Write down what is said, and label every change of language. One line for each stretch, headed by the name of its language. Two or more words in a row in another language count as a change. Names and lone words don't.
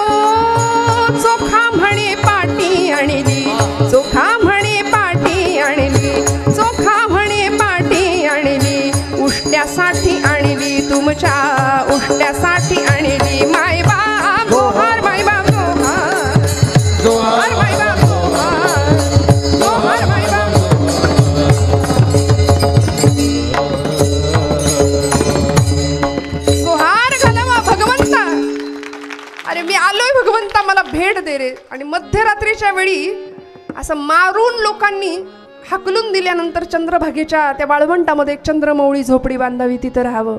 Marathi: चोखा म्हणे पाटी आणली, चोखा म्हणे पाटी आणली, चोखा म्हणे पाटी आणली, उष्ट्यासाठी आणली, तुमच्या उष्ट्यासाठी आणली. माय बाप जोहार माय बाप जोहार, जोहार माय बाप जोहार, जोहार माय बाप. जोहार घालावा भगवंता. अरे मी आलोय भगवंता, मला भेट दे रे. आणि मध्यरात्रीच्या वेळी असं मारून लोकांनी हाकलून दिल्यानंतर चंद्रभागेच्या त्या वाळवंटामध्ये एक चंद्रमौळी झोपडी बांधावी, तिथं राहावं.